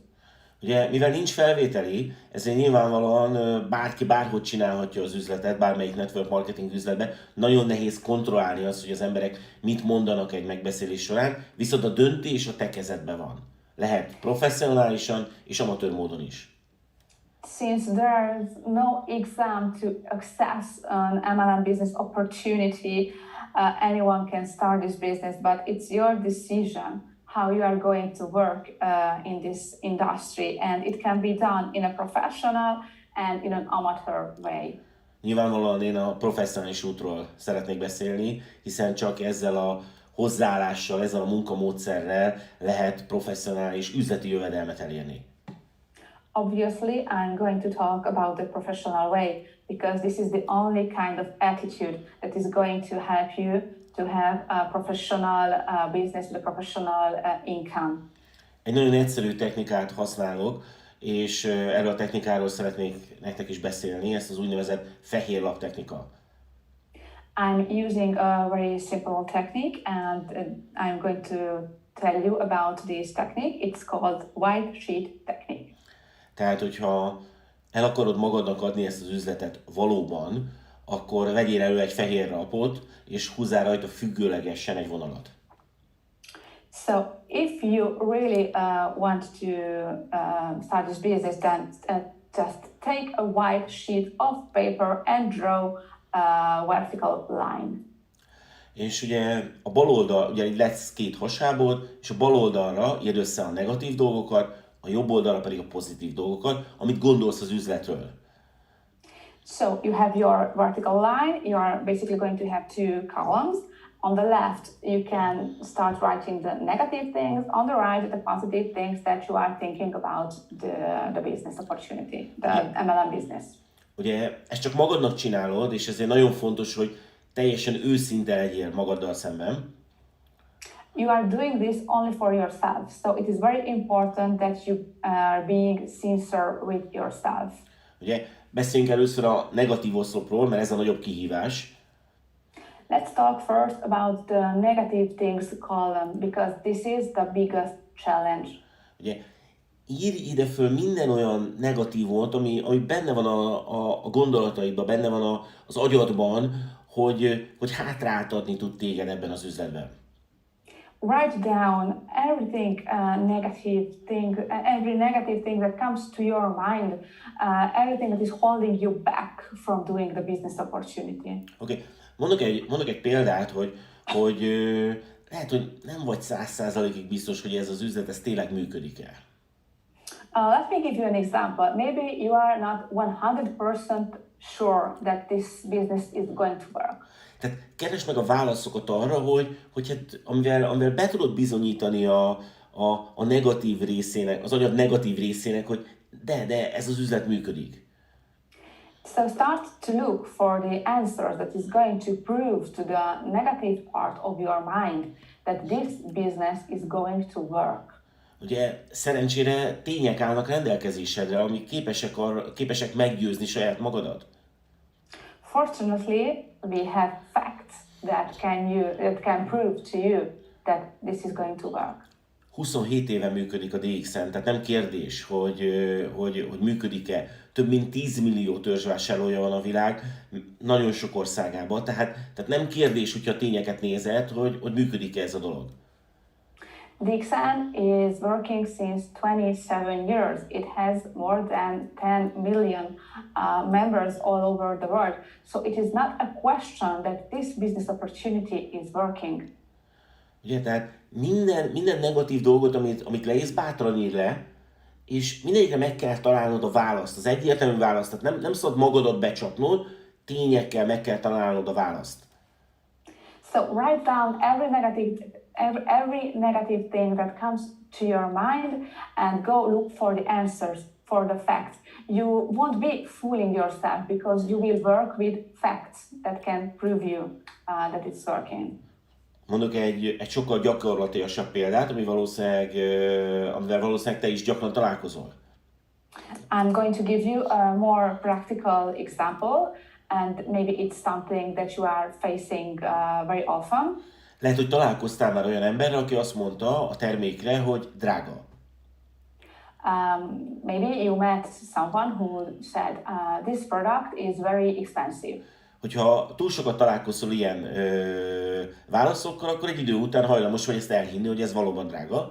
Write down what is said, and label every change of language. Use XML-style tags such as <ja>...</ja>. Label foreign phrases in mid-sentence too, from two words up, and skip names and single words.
<hu>Ugye, mivel nincs felvételi, ezért nyilvánvalóan bárki bárhogy csinálhatja az üzletet, bármelyik</hu> <en>network marketing</en> <hu>üzletben. Nagyon nehéz kontrollálni azt, hogy az emberek mit mondanak egy megbeszélés során, viszont a döntés a te kezedben van. Lehet professzionálisan és amatőr módon is.</hu> <en>Since there's no exam to access an MLM business opportunity, anyone can start this business, but it's your decision how you are going to work in this industry, and it can be done in a professional and in an amateur way.</en> <hu>Nyilvánvalóan én a professzionális útról szeretnék beszélni, hiszen csak ezzel a hozzáállással, ezzel a munkamódszerrel lehet professzionális üzleti jövedelmet elérni.</hu> <en>Obviously, I'm going to talk about the professional way because this is the only kind of attitude that is going to help you to have a professional business with a professional income.</en> <hu>Egy nagyon egyszerű technikát használok, és erről a technikáról szeretnék nektek is beszélni, ezt az úgynevezett fehér lap technika.</hu> <en>I'm using a very simple technique and I'm going to tell you about this technique. It's called white sheet technique.</en> <hu>Tehát, hogyha el akarod magadnak adni ezt az üzletet valóban, akkor vegyél elő egy fehér lapot, és húzzál rajta függőlegesen egy vonalat.</hu> <en>So, if you really want to start this business, then just take a white sheet of paper and draw a vertical line.</en> <hu>És ugye a bal oldal, ugye lesz két hasábod, és a bal oldalra írd össze a negatív dolgokat, a jobb oldalra pedig a pozitív dolgokat, amit gondolsz az üzletről.</hu> <en>So you have your vertical line, you are basically going to have two columns. On the left, you can start writing the negative things. On the right, the positive things that you are thinking about the business opportunity, the MLM business.</en> <hu>Ugye ezt csak magadnak csinálod, és ezért nagyon fontos, hogy teljesen őszinte legyél magaddal szemben.</hu> <en>You are doing this only for yourself, so it is very important that you are being sincere with yourself.</en> <hu>Ugye beszéljünk először a negatív oszlopról, mert ez a nagyobb kihívás.</hu> <en>Let's talk first about the negative things column, because this is the biggest challenge.</en> <hu>Ugye írj ide föl minden olyan negatívot, ami benne van a gondolataidban, benne van az agyadban, hogy hátráltatni tud téged ebben az üzletben.</hu> <en>Write down everything every negative thing that comes to your mind, everything that is holding you back from doing the business opportunity.</en> <hu>Oké. Mondok egy példát, hogy lehet, hogy nem vagy 100%-ig biztos, hogy ez az üzlet, ez tényleg működik-e.</hu> <en>Let me give you an example. Maybe you are not 100% sure that this business is going to work.</en> <hu>Tehát keresd meg a válaszokat arra, hogy hát, amivel be tudod bizonyítani a negatív részének, az agyad negatív részének, hogy de ez az üzlet működik.</hu> <en>So start to look for the answers that is going to prove to the negative part of your mind that this business is going to work.</en> <hu>Ugye szerencsére tények állnak rendelkezésedre, amik képesek meggyőzni saját magadat.</hu> <en>Fortunately, we have facts that can prove to you that this is going to work.</en> <hu>27 éve működik a DXN, tehát nem kérdés, hogy működik-e. Több mint 10 millió törzsvásárlója van a világ, nagyon sok országában, tehát nem kérdés, hogyha tényeket nézed, hogy működik-e ez a dolog.</hu> <en>DXN is working since 27 years. It has more than 10 million members all over the world. So it is not a question that this business opportunity is working.</en> <hu>Ugye, tehát minden negatív dolgot, amit leírsz, bátran ír le, és mindegyikre meg kell találnod a választ, az egyértelmű választ. Tehát nem szabad magadat becsapnod, tényekkel meg kell találnod a választ.</hu> <en>So write down every negative thing that comes to your mind and go look for the answers, for the facts. You won't be fooling yourself because you will work with facts that can prove you that it's working.</en> <hu>Mondok egy sokkal gyakorlatilasabb példát, amivel valószínűleg te is gyakran találkozol.</hu> <en>I'm going to give you a more practical example, and maybe it's something that you are facing very often.</en> <hu>Lehet, hogy találkoztál már olyan emberrel, aki azt mondta a termékre, hogy drága.</hu> <en>Maybe you met someone who said, this product is very expensive.</en> <hu>Hogyha túl sokat találkozol ilyen válaszokkal, akkor egy idő után hajlamos vagy ezt elhinni, hogy ez valóban drága.</hu>